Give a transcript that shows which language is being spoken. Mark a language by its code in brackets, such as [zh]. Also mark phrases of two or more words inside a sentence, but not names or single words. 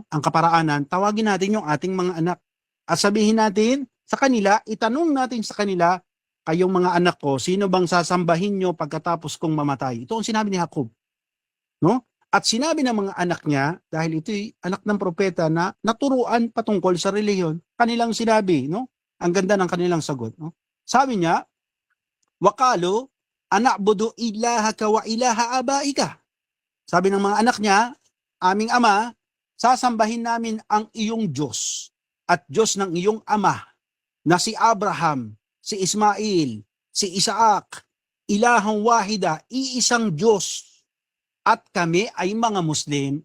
[tl] Ang kaparaanan, tawagin natin yung ating mga anak at sabihin natin sa kanila, itanong natin sa kanila, kayong mga anak ko, sino bang sasambahin nyo pagkatapos kong mamatay? Ito ang sinabi ni Jacob, no? At sinabi ng mga anak niya, dahil ito'y anak ng propeta na naturuan patungkol sa reliyon, kanilang sinabi, no? Ang ganda ng kanilang sagot, no? Sabi niya, [ar] وقالوا نعبد إلهك وإله آبائك. [tl] Sabi ng mga anak niya, aming ama, sasambahin namin ang iyong Diyos at Diyos ng iyong ama na si Abraham, si Ismail, si Isaac, [ar] إلها واحدا, [tl] iisang Diyos, at kami ay mga Muslim.